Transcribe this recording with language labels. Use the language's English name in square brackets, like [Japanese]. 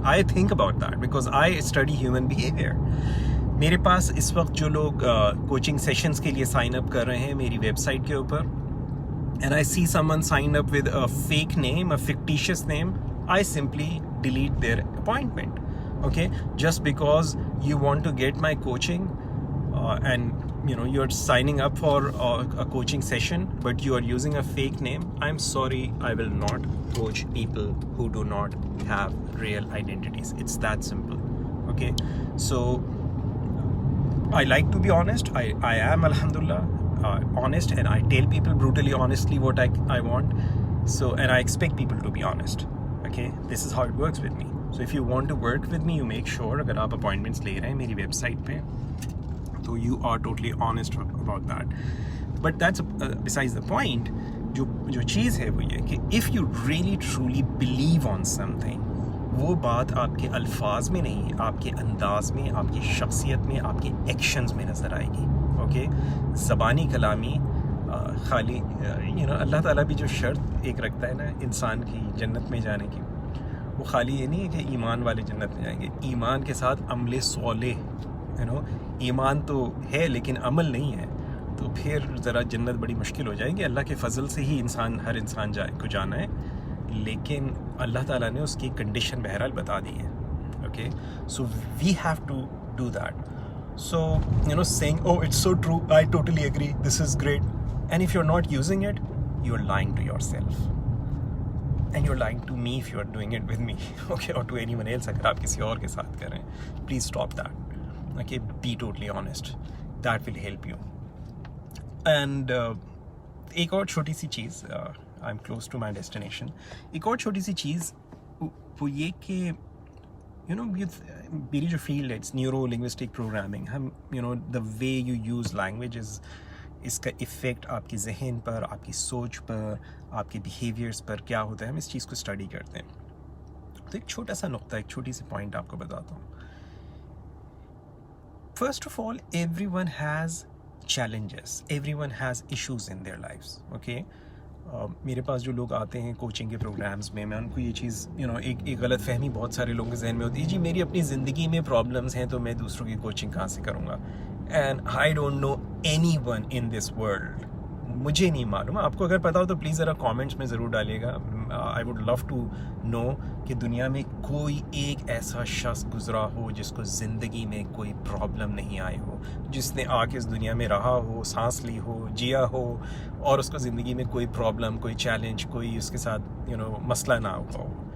[English] I think about that because I study human behavior. [Hindi] मेरे पास इस वक्त जो लोग कोचिंग सेशंस के लिए साइन अप कर रहे हैं मेरी वेबसाइट के ऊपर, [English] and I see someone sign up with a fake name, a fictitious name, I simply delete their appointment. Okay, just because you want to get my coaching and you're signing up for a coaching session but you are using a fake name, I'm sorry, I will not coach people who do not have real identities. It's that simple. Okay, so I like to be honest. I am, alhamdulillah, honest, and I tell people brutally honestly what I want. So, and I expect people to be honest. Okay, this is how it works with me. So if you want to work with me, you make sure [Hindi] अगर आप appointments ले रहे हैं मेरी website पे, तो [English] you are totally honest about that. But that's besides the point. [Hindi] जो चीज़ है वो ये कि [English] if you really truly believe on something, [Hindi] वो बात आपके अल्फाज में नहीं, आपके अंदाज में, आपकी शख्सियत में, आपके एक्शंस में नज़र आएगी। ओके, ज़बानी कलामी खाली अल्लाह ताला भी जो शर्त एक रखता है ना इंसान की जन्नत में जाने की, वो खाली ये नहीं है कि ईमान वाले जन्नत में जाएंगे, ईमान के साथ अमल सोले, ईमान तो है लेकिन अमल नहीं है, तो फिर ज़रा जन्नत बड़ी मुश्किल हो जाएगी। अल्लाह के फजल से ही हर इंसान को जाना है, लेकिन अल्लाह ताला ने उसकी कंडीशन बहरहाल बता दी है। [English] Okay, so we have to do that. So saying, oh, it's so true, I totally agree, this is great, and if you're not using it, you're lying to yourself, and you're lying to me if you're doing it with me. Okay, or to anyone else [Hindi] अगर आप किसी और के साथ कर रहे हैं. [English] Please stop that. Okay, be totally honest. That will help you. [Hindi] And एक और छोटी सी चीज़, [English] I'm close to my destination. [Hindi] एक और छोटी सी चीज़ वो ये कि मेरी जो फील्ड है इट्स न्यूरो लिंग्विस्टिक प्रोग्रामिंग. हम [English] the way you use language [Hindi] इसका इफ़ेक्ट आपके जहन पर, आपकी सोच पर, आपके बिहेवियर्स पर क्या होता है, हम इस चीज़ को स्टडी करते हैं. तो एक छोटा सा नुक्ता, एक छोटी सी पॉइंट आपको बताता हूँ. [English] First of all, everyone has challenges, everyone has issues in their lives, okay? [Hindi] मेरे पास जो लोग आते हैं कोचिंग के प्रोग्राम्स में, मैं उनको ये चीज़ एक गलत फहमी बहुत सारे लोगों के जहन में होती है, जी मेरी अपनी ज़िंदगी में प्रॉब्लम्स हैं तो मैं दूसरों की कोचिंग कहाँ से करूँगा. [English] and I don't know anyone in this world, [Hindi] मुझे नहीं मालूम. आपको अगर पता हो तो प्लीज़ ज़रा कमेंट्स में ज़रूर डालिएगा. [English] I would love to know [Hindi] कि दुनिया में कोई एक ऐसा शख्स गुज़रा हो जिसको ज़िंदगी में कोई प्रॉब्लम नहीं आई हो, जिसने आके इस दुनिया में रहा हो, सांस ली हो, जिया हो, और उसको ज़िंदगी में कोई प्रॉब्लम, कोई चैलेंज, कोई उसके साथ मसला ना हुआ हो.